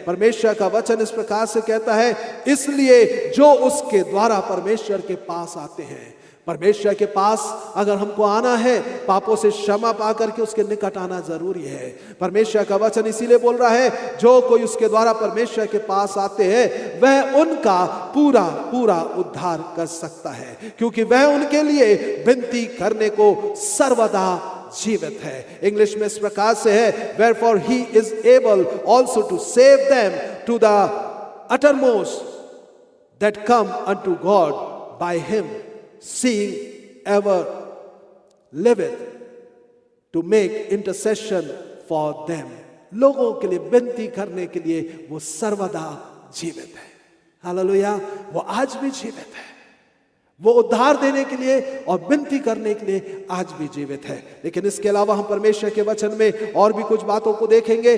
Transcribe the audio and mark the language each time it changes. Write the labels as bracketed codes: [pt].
[hi] परमेश्वर का वचन इस प्रकार से कहता है, इसलिए जो उसके द्वारा परमेश्वर के पास आते हैं, परमेश्वर के पास अगर हमको आना है, पापों से क्षमा पाकर के उसके निकट आना जरूरी है। परमेश्वर का वचन इसीलिए बोल रहा है, जो कोई उसके द्वारा परमेश्वर के पास आते हैं वह उनका पूरा पूरा उद्धार कर सकता है, क्योंकि वह उनके लिए विनती करने को सर्वदा जीवित है। इंग्लिश में इस प्रकार से है, [en] wherefore he is able also to save them to the uttermost that come unto God by him, seeing ever liveth to make intercession for them। [hi] लोगों के लिए विनती करने के लिए वो सर्वदा जीवित है। हालेलुया। वो आज भी जीवित है। वो उद्धार देने के लिए और विनती करने के लिए आज भी जीवित है। लेकिन इसके अलावा हम परमेश्वर के वचन में और भी कुछ बातों को देखेंगे।